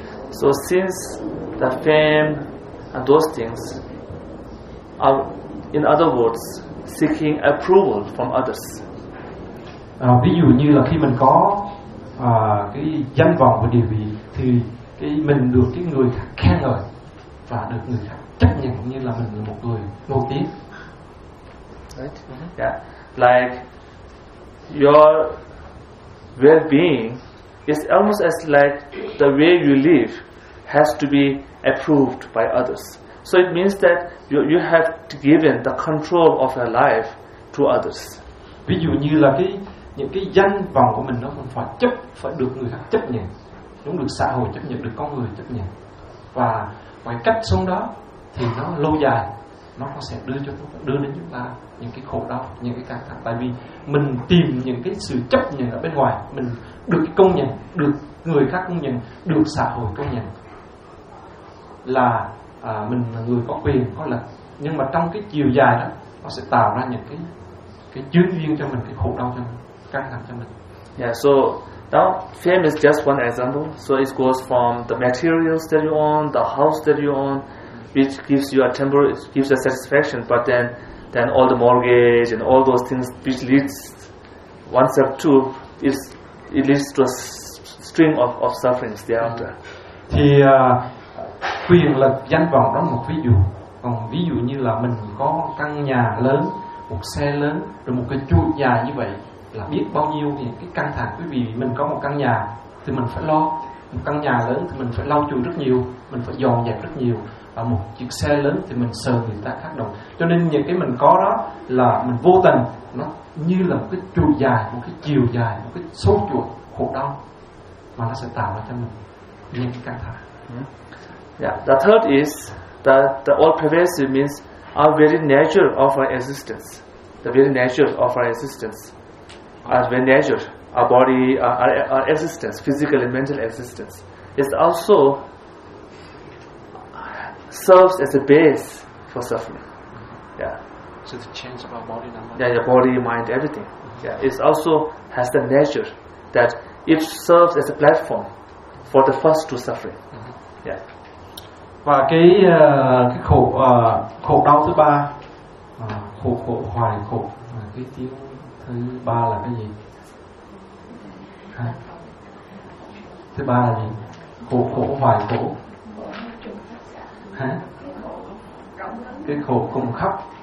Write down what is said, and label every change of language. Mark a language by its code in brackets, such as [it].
[en] So since the fame and those things are, in other words, seeking approval from others. [vi] Ví dụ như là khi mình có cái danh vọng và địa vị thì cái mình được cái người khác khen ngợi và được người khác chấp nhận như là mình là một người nổi tiếng. [en] Right? Mm-hmm. Yeah. Like your well-being is almost as like the way you live has to be approved by others. So it means that you have given the control of your life to others. [vi] Ví dụ như là cái những cái danh vọng của mình nó phải được người khác chấp nhận, đúng, được xã hội chấp nhận, được con người chấp nhận, và ngoài cách sống đó thì nó lâu dài nó sẽ đưa đến chúng ta những cái khổ đau, những cái căng thẳng, tại vì mình tìm những cái sự chấp nhận ở bên ngoài, mình được cái công nhận, được người khác công nhận, được xã hội công nhận là mình là người có quyền có lực, nhưng mà trong cái chiều dài đó nó sẽ tạo ra những cái chướng duyên cho mình, cái khổ đau cho mình, căng thẳng cho mình. [en] Yeah, so now fame is just one example. So it goes from the materials that you own, the house that you own, which gives you a temporary, gives you a satisfaction, but then all the mortgage and all those things, which leads one step to is it leads to a string of sufferings thereafter. [vi] Thì quyền lực danh vọng đó một ví dụ. Còn ví dụ như là mình có căn nhà lớn, một xe lớn, rồi một cái chuỗi nhà như vậy là biết bao nhiêu thì cái căng thẳng. Quý vị, mình có một căn nhà thì mình phải lo, một căn nhà lớn thì mình phải lau chùi rất nhiều, mình phải dọn dẹp rất nhiều, và một chiếc xe lớn thì mình sợ người ta khác đồng. Cho nên những cái mình có đó là mình vô tình, nó như là một cái chuỗi dài, một cái chiều dài, một cái số chuỗi khổ đau mà nó sẽ tạo ra cho mình những cái căng thẳng. [en] Yeah. The third is that the all pervasive means our very nature of our existence. The very nature of our existence. Our very nature, our body, our existence, physical and mental existence, is also serves as a base for suffering. Yeah. So the change of our body, number. Yeah, your body, mind, everything. Mm-hmm. Yeah. It also has the nature that it serves as a platform for the first two suffering. Mm-hmm. Yeah. [vi] Và cái khổ khổ đau thứ ba, khổ khổ hoài khổ, cái tiếng thứ ba là cái gì? Thứ ba là gì? Khổ khổ hoài khổ. Hả? Cái khổ cùng khắp.